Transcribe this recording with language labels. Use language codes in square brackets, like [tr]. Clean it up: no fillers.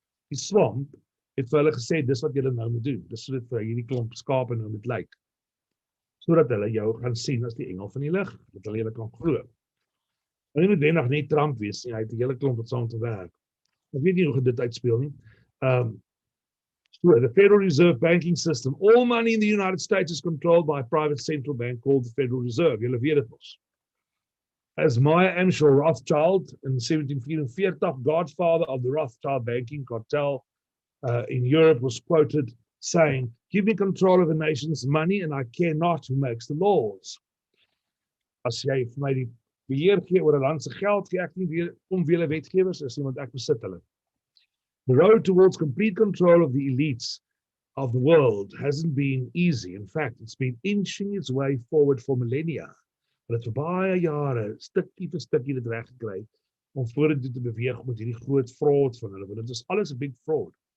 [af] Die swamp het vir hulle gesê, dis wat julle nou moet doen. Dis so dit vir hierdie klomp skape nou moet lyk. Sodat hulle jou gaan sien as die engel van die lig, dat hulle julle kan glo. En nie noodwendig net Trump wees nie, hy het 'n hele klomp wat saam te werk. Ek weet nie hoe dit uitspeel nie. [en] So the Federal Reserve banking system, all money in the United States is controlled by a private central bank called the Federal Reserve. [af] Julle weet dit mos. [en] As Maya Anschel Rothschild in 1744, godfather of the Rothschild banking cartel in Europe, was quoted saying, "Give me control of the nation's money and I care not who makes the laws." [af] As jy vir my die beheer gee oor 'n land se geld, gee ek nie weer om wiele wetgewers is nie, want ek besit hulle. [en] The road towards complete control of the elites of the world hasn't been easy. In fact, it's been inching its way forward for millennia. [af] Hulle het vir baie jare, stukkie vir stukkie dit reg gekry om vorentoe te beweeg met hierdie groot fraud van hulle, want dit is alles 'n big fraud.